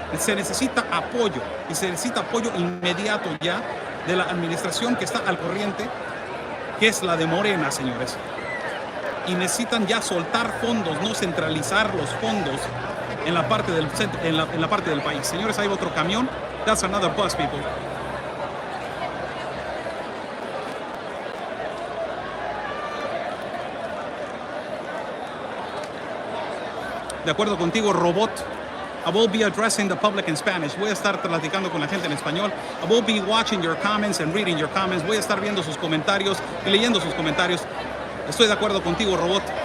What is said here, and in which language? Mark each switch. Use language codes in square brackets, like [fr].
[es] Se necesita apoyo y se necesita apoyo inmediato ya de la administración que está al corriente, que es la de Morena, señores. Y necesitan ya soltar fondos, no centralizar los fondos en la parte del país. Señores, hay otro camión. [en] That's another bus, people. [es] De acuerdo contigo, robot. [en] I will be addressing the public in Spanish. [es] Voy a estar platicando con la gente en español. [en] I will be watching your comments and reading your comments. [es] Voy a estar viendo sus comentarios y leyendo sus comentarios. Estoy de acuerdo contigo, robot.